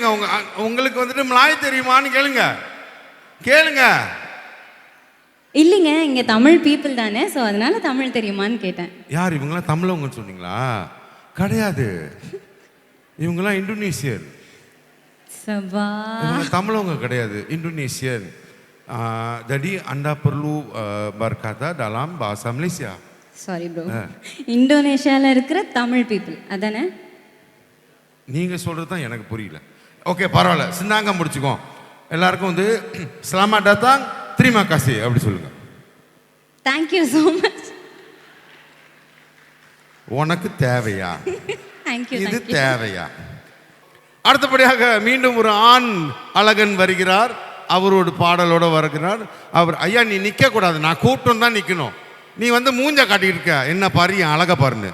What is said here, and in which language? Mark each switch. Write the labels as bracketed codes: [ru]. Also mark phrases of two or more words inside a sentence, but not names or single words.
[ta] உங்களுக்கு வந்துட்டு மலாய் தெரியுமான்னு கேளுங்க. இல்லைங்க, இங்கே தமிழ் பீப்புள் தானே, ஸோ அதனால தமிழ் தெரியுமான்னு கேட்டேன். யார் இவங்களாம் தமிழவங்கன்னு சொன்னீங்களா? கிடையாது, இவங்கெல்லாம் இந்தோனேசியர். தமிழவங்க கிடையாது, இந்தோனேசியர். [ms] Jadi Anda perlu berkata dalam bahasa Malaysia. [ta] சாரி ப்ரோ, இந்தோனேஷியாவில் இருக்கிற தமிழ் பீப்புள் அதானே? நீங்கள் சொல்கிறது தான் எனக்கு புரியல. ஓகே, பரவாயில்ல, சிந்தாங்க முடிச்சுக்கோ. எல்லாருக்கும் வந்து [ms] selamat datang, terima kasih [ta] அப்படி சொல்லுங்கள். [en] thank you so much. [ta] உனக்கு தேவையா? தேங்க்யூ. இது தேவையா? அடுத்தபடியாக மீண்டும் ஒரு ஆண் அழகன் வருகிறார். அவரோட பாடலோட வருகிறார். அவர், ஐயா நீ நிற்க கூடாது, நான் கூட்டம் தான் நிற்கணும், நீ வந்து மூஞ்ச காட்டிட்டு இருக்க, என்ன பாரு என் அழக பாருன்னு.